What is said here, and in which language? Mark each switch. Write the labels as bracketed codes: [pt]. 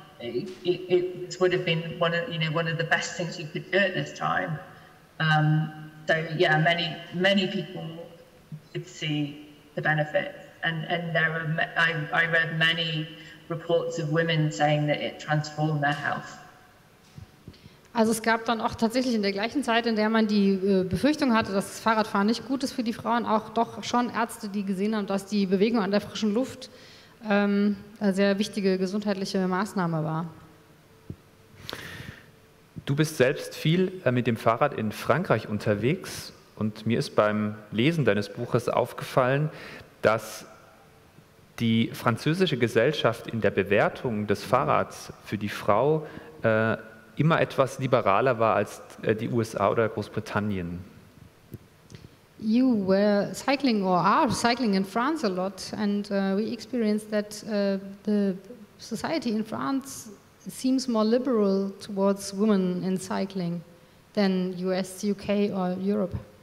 [en] It would have been one of the best things you could do at this time. So yeah, many people could see the benefits, and I read many reports of women saying that it transformed their health. [de] Also es gab dann auch tatsächlich in der gleichen Zeit, in der man die Befürchtung hatte, dass das Fahrradfahren nicht gut ist für die Frauen, auch doch schon Ärzte, die gesehen haben, dass die Bewegung an der frischen Luft eine sehr wichtige gesundheitliche Maßnahme war. Du bist selbst viel mit dem Fahrrad in Frankreich unterwegs und mir ist beim Lesen deines Buches aufgefallen, dass die französische Gesellschaft in der Bewertung des Fahrrads für die Frau immer etwas liberaler war als die USA oder Großbritannien. [en] You were cycling or are cycling in France a lot, and we experienced that the society in France seems more liberal towards women in cycling than US, UK or Europe.